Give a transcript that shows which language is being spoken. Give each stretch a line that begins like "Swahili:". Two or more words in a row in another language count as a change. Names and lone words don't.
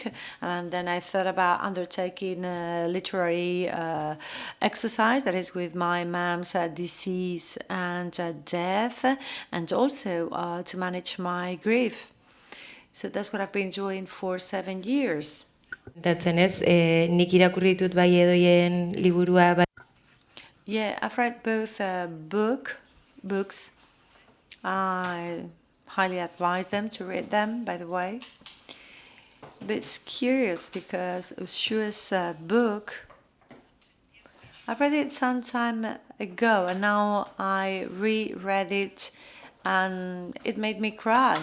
English: And then I thought about undertaking a literary exercise that is with my mom's disease and death, and also to manage my grief. So that's what I've been doing for 7 years.
Basque: Kontatzen nik irakurri ditut bai Edoien liburua, bai.
English: Yeah, I've read both books. I highly advise them to read them, by the way. But it's curious because Uxue's book, I read it some time ago, and now I reread it, and it made me cry.